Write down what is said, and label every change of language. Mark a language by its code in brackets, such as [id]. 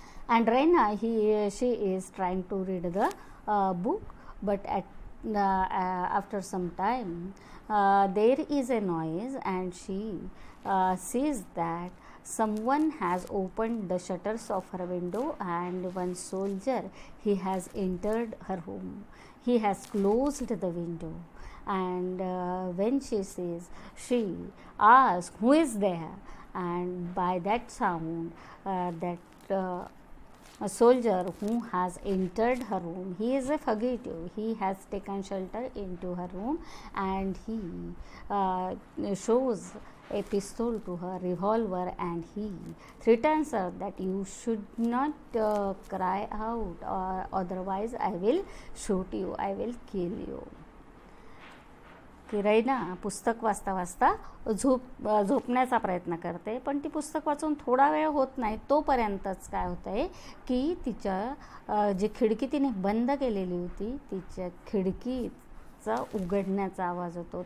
[en] And Raina she is trying to read the book but after some time there is a noise and she sees that someone has opened the shutters of her window and one soldier, he has entered her home. He has closed the window and when she sees, she asks who is there, and by that sound that a soldier who has entered her room, he is a fugitive, he has taken shelter into her room and he shows a pistol to her, revolver, and he threatens her that you should not cry out or otherwise I will shoot you, I will kill you. [mr] की रैना पुस्तक वाचता वाचता झोपण्याचा प्रयत्न करते, पण ती पुस्तक वाचून थोडा वेळ होत नाही तोपर्यंतच काय होतं आहे की तिच्या जी खिडकी तिने बंद केलेली होती तिच्या खिडकीचा उघडण्याचा आवाज होतो.